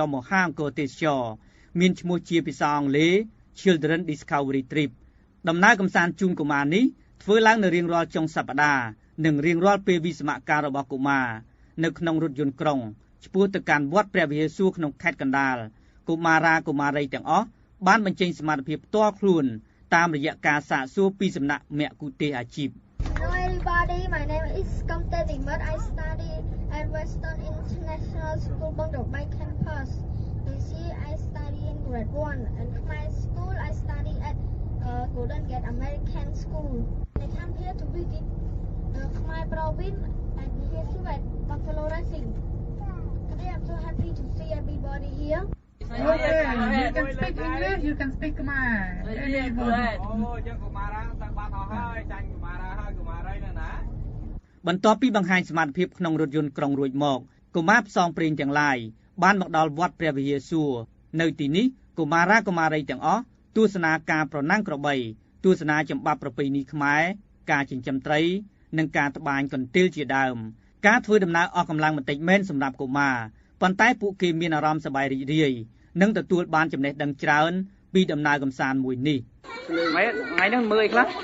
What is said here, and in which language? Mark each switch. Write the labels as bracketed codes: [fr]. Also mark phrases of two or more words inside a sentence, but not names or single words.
[km] មហាអង្គរទេសចរមានឈ្មោះជាភាសាអង់គ្លេស Children Discovery Trip ដំណើរកំសាន្តជូនកុមារនេះធ្វើឡើងនៅរៀងរាល់ចុងសប្តាហ៍និងរៀងរាល់ពេលវិស្សមការរបស់កុមារនៅក្នុងរថយន្តក្រុងឆ្ពោះទៅកាន់វត្តព្រះវិហារសួរក្នុងខេត្តកណ្ដាលកុមារាកុមារីទាំងអស់បានបញ្ចេញសមត្ថភាពផ្ទាល់ខ្លួនតាមរយៈការសាកសួរពីសំណាក់មគ្គុទ្ទេសក៍អាជីព [en] Hello everybody, my name is Komte Dimut. I study at Western International School, Bangdobay campus. This year I study in grade 1 and my school I study at Golden Gate American School. I come here to visit my province and here to at Buffalo Racing. Today I'm so happy to see everybody here. Okay, you can speak English, you can speak Khmer. Anybody. [km] បន្ទាប់ពីបង្ហាញសមត្ថភាពក្នុងរថយន្តក្រុងរួចមកកុមារផ្សងព្រេងទាំងឡាយបានមកដល់វត្តព្រះ វិហារសួរនៅទីនេះកុមារាកុមារីទាំងអស់ទស្សនាការប្រណាំងក្របីទស្សនាចម្បាប់ប្រពៃណីខ្មែរការចិញ្ចឹមត្រីនិងការត្បាញកន្ទេលជាដើមការធ្វើដំណើរអស់កម្លាំងបន្តិចមែនសម្រាប់កុមារប៉ុន្តែពួកគេមានអារម្មណ៍សប្បាយរីករាយនិងទទួលបានចំណេះដឹងច្រើនពីដំណើរកម្សាន្តមួយនេះថ្ងៃនេះមើលអីខ្លះ